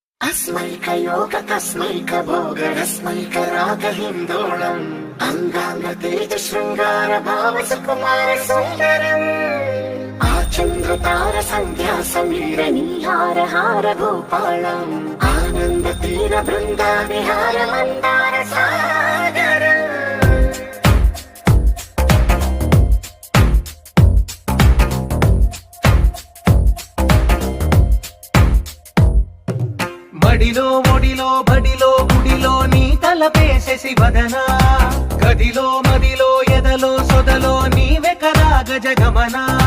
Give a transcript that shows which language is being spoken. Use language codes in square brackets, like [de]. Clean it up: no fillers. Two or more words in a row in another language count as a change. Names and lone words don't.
[sa] तस्मैकयोग तस्मैक भोग रस्मैक राग हिन्दोळम् अंगांग तेज शृंगार भाव सुकुमार सुंदरम् आचन्द्रतार संध्या समीर नीहार हार भूपालम् आनंद तीर बृंदा विहार मंदार सागरम् [te] మడిలో ఒడిలో బడిలో గుడిలో నీ తలపేసేసి వదనా గదిలో మదిలో ఎదలో సొదలో నీవే కదా గజగమనా